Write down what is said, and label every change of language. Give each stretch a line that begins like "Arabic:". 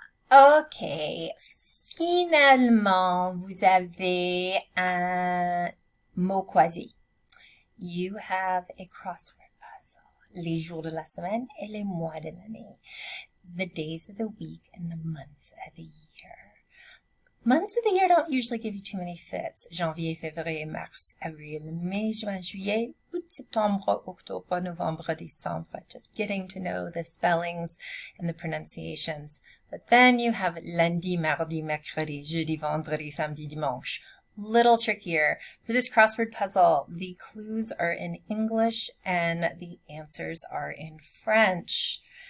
French: Ok, finalement, vous avez un mot croisé.
English: You have a crossword puzzle.
French: Les jours de la semaine et les mois de l'année.
English: The days of the week and the months of the year. Months of the year don't usually give you too many fits.
French: Janvier, février, mars, avril, mai, juin, juillet, août, septembre, octobre, novembre, décembre.
English: Just getting to know the spellings and the pronunciations. But then you have
French: lundi, mardi, mercredi, jeudi, vendredi, samedi, dimanche.
English: Little trickier. For this crossword puzzle, the clues are in English and the answers are in French.